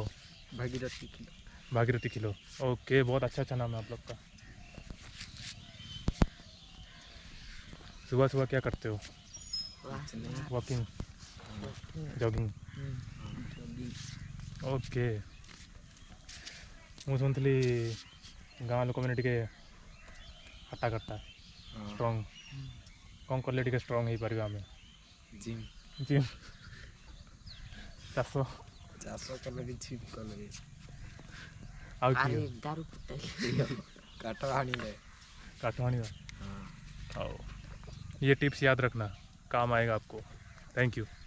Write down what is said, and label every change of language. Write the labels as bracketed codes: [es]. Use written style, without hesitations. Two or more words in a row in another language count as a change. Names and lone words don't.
[hi] भागीरथी खिलो ओके बहुत अच्छा नाम है आप लोग का सुबह सुबह क्या करते हो [en] walking jogging [hi] ओके [or] ମୁଁ ଶୁଣିଥିଲି ଗାଁ ଲୋକମାନେ ଟିକେ ହଟ୍ଟା କଟ୍ଟା ଷ୍ଟ୍ରଙ୍ଗ କ'ଣ କଲେ ଟିକେ ଷ୍ଟ୍ରଙ୍ଗ ହେଇପାରିବା ଆମେ ଜିମ୍ ଚାଷ କଲେ ବି ଜିମ୍ କଲେ ବି ଆଉ କାଠ ଆଣିବା [hi] आओ ये टिप्स याद रखना काम आएगा आपको [en] thank you